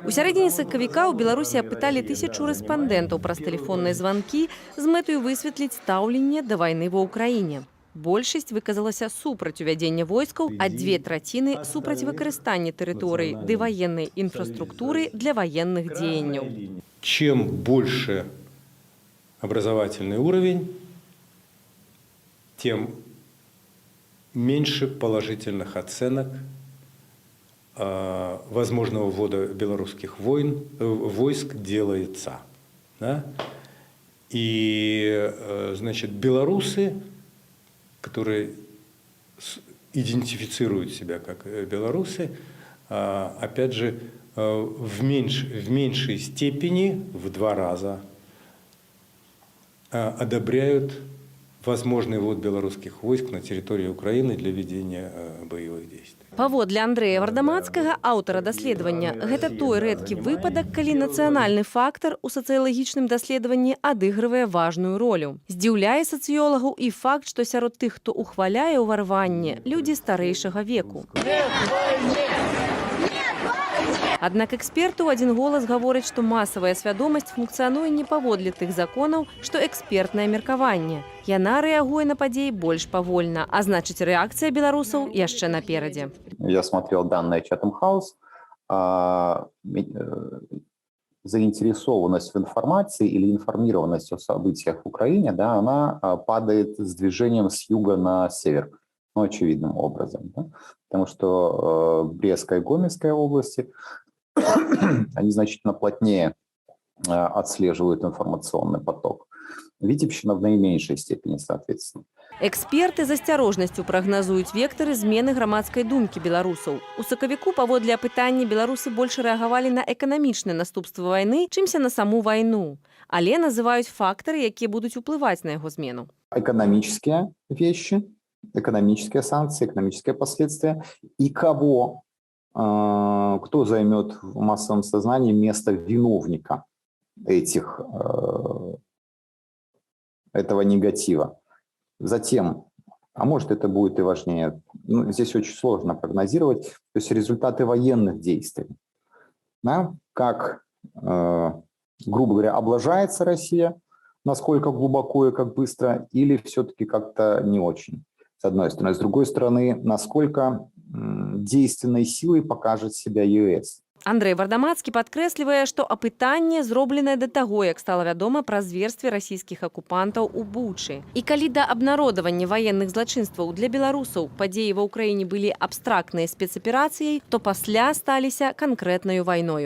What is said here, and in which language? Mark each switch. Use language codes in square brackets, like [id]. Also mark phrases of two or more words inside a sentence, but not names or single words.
[be] У сярэдзіне сакавіка ў Беларусі апыталі 1000 рэспандэнтаў праз тэлефонныя званкі з мэтаю высветліць стаўленне да вайны ва ўкраіне. Большасць выказалася супраць увядзення войскаў, а 2/3 супраць выкарыстання тэрыторый ды ваеннай інфраструктуры для ваенных дзеянняў. [ru] Чем больше образовательный уровень, тем меньше положительных оценок возможного ввода белорусских войск делается. Да? И, значит, белорусы, которые идентифицируют себя как белорусы, опять же, в меньшей степени, в 2 раза, одобряют возможный ввод белорусских войск на территории Украины для ведения боевых действий. [be] Паводле Андрэя Вардамацкага, аўтара даследавання, гэта той рэдкі выпадак, калі нацыянальны фактар у сацыялагічным даследаванні адыгрывае важную ролю. Здзіўляе сацыёлагаў і факт, што сярод тых, хто ухваляе ўварванне, людзі старэйшага веку. Аднак эксперты ў адзін голас гавораць, што масавая свядомасць функцыянуе не паводле тых законаў, што экспертнае меркаванне. Яна рэагуе на падзеі больш павольна, а значыць, рэакцыя беларусаў яшчэ наперадзе. [ru] Я смотрел данные Chatham House. Заинтересованность в информации или информированность о событиях в Украине, да, она падает с движением с юга на север. Ну, очевидным образом. Да? Потому что Брестская и Гомельская области они значительно плотнее отслеживают информационный поток. Витебщина в наименьшей степени, соответственно. [be] Эксперты з асцярожнасцю прагназуюць вектары змены грамадскай думкі беларусаў. У сакавіку паводле апытання беларусы больш рэагавалі на эканамічныя наступствы вайны, чымся на саму вайну. Але называюць фактары, якія будуць уплываць на яго змену. [ru] Экономические вещи, экономические санкции, экономические последствия. И кого, кто займет в массовом сознании место виновника этого негатива. Затем, а может это будет и важнее, ну, здесь очень сложно прогнозировать, то есть результаты военных действий. Да? Как, грубо говоря, облажается Россия, насколько глубоко и как быстро, или все-таки как-то не очень, с одной стороны. С другой стороны, насколько действенной силой покажет себя ЕС. [be] Андрэй Вардамацкі падкрэслівае, што апытанне зробленае да таго, як стала вядома пра зверстве расійскіх акупантаў у Бучы. І калі да абнародавання ваенных злачынстваў для беларусаў падзеі ва ўкраіне былі абстрактнай спецаперацыяй, то пасля сталіся канкрэтнаю вайною.